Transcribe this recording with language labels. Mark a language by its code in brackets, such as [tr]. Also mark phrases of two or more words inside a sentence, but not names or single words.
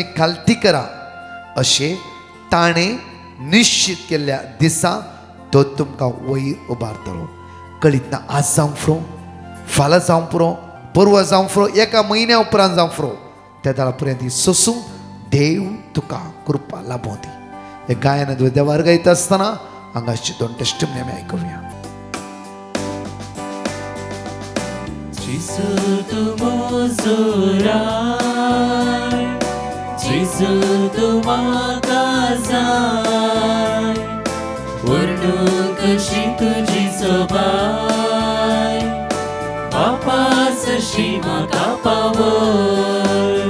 [kok] खालती करा अशें ताणें निश्चित केल्ल्या दिसा तो तुमकां वयर उबारतलो कळीत ना आज जावं फुरो फाल्यां जावं पुरो परवा जावं फुरो एका म्हयन्या उपरांत जावं फुरो त्या दाळा पर्यंत सोसूं देव तुका कृपा लाभूं दी हे गायन देवार गायता आसतना हांगाची 2 टेस्टिमनी आमी आयकुया Jesu tu mozo rai, Jesu tu makazai, Urdu kashi tuji sobai, Bapa sashi makapavoi.